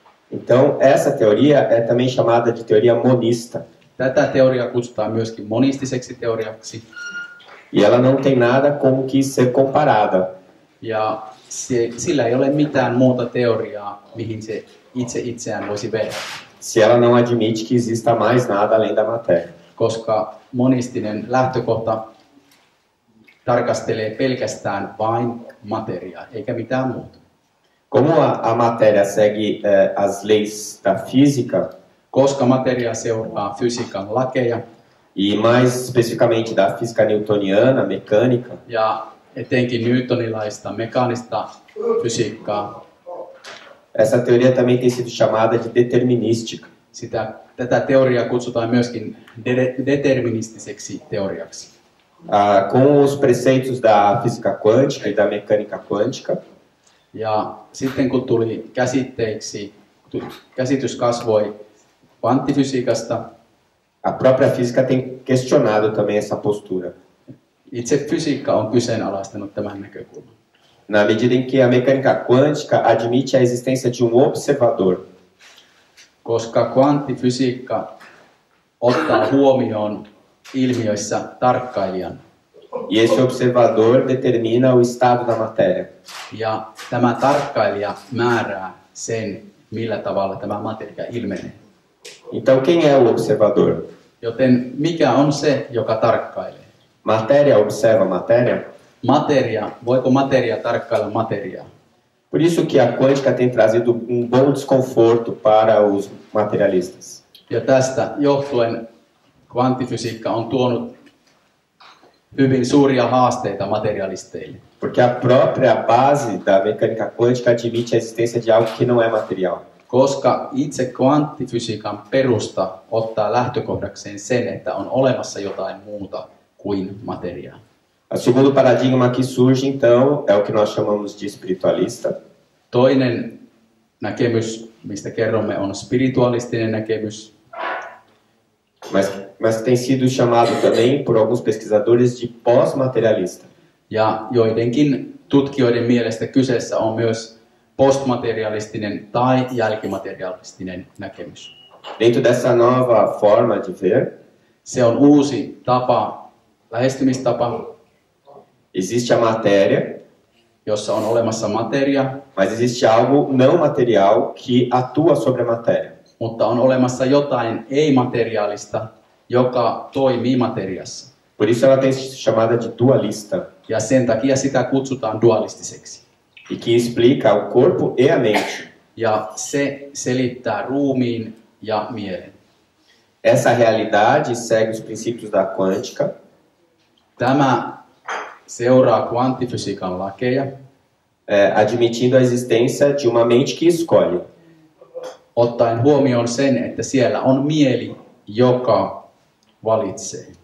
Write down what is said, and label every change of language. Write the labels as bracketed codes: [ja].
[pt] Então, essa teoria é também chamada de teoria monista. [fi] Tätä teoriaa kutsutaan myöskin monistiseksi teoriaksi, [pt] E ela não tem nada com o que ser comparada. [fi] ja sillä ei ole mitään muuta teoriaa, mihin se itse itseään voisi verrata, [pt] Se ela não admite que exista mais nada além da matéria. [fi] koska monistinen lähtökohta tarkastelee pelkästään vain materiaa, eikä mitään muuta. [pt] Como a matéria segue as leis da física, [fi] Koska materia seuraa fysiikan lakeja, [pt] e mais especificamente da física newtoniana, mecânica, [fi] ja etenkin newtonilaista mekaanista fysiikkaa, [pt] essa teoria também tem sido chamada de determinística. [fi] tätä teoriaa kutsutaan myöskin deterministiseksi teoriaksi. [pt] Com os preceitos da física quântica e da mecânica quântica, [fi] Ja sitten kun tuli käsitteiksi, käsitys kasvoi kvanttifysiikasta, [pt] a própria física tem questionado também essa postura. [fi] itse fysiikka on kyseenalaistanut tämän näkökulman. [pt] Na medida em que a mecânica quântica admite a existência de um observador, [fi] Koska kvanttifysiikka ottaa huomioon ilmiöissä tarkkailijan, [pt] e esse observador determina o estado da matéria. [fi] ja tämä tarkkailija määrää sen, millä tavalla tämä materia ilmenee. [pt] Então, quem é o observador? [fi] Joten mikä on se, joka tarkkailee? [pt] Matéria observa matéria? [fi] Voiko materia tarkkailla materiaa? [pt] Por isso que a quântica tem trazido um bom desconforto para os materialistas. [fi] Ja tästä johtuen kvanttifysiikka on tuonut hyvin suuria haasteita materialisteille. [pt] Porque a própria base da mecânica quântica admite a existência de algo que não é material. [fi] Koska itse kvanttifysiikan perusta ottaa lähtökohdakseen sen, että on olemassa jotain muuta kuin materiaa. [pt] O segundo paradigma que surge, então, é o que nós chamamos de espiritualista. [fi] Toinen näkemys, mistä kerromme, on spiritualistinen näkemys, [pt] Mas tem sido chamado também por alguns pesquisadores de pós-materialista. [fi] ja joidenkin tutkijoiden mielestä kyseessä on myös postmaterialistinen tai jälkimaterialistinen näkemys. [pt] Dentro dessa nova forma de ver, [fi] Se on uusi tapa, lähestymistapa, [pt] existe a matéria, [fi] jossa on olemassa materia, [pt] mas existe algo não material que atua sobre a matéria. [fi] mutta on olemassa jotain ei-materiaalista, joka toimii materiassa. [pt] Por isso ela tem sido chamada de dualista, [fi] Ja sen takia sitä kutsutaan dualistiseksi. [pt] e que explica o corpo e a mente. [fi] Ja se selittää ruumiin ja mielen. [pt] Essa realidade segue os princípios da quântica, [fi] Tämä seuraa kvanttifysiikan lakeja, [pt] admitindo a existência de uma mente que escolhe. [fi] ottaen huomioon sen, että siellä on mieli, joka valitsee.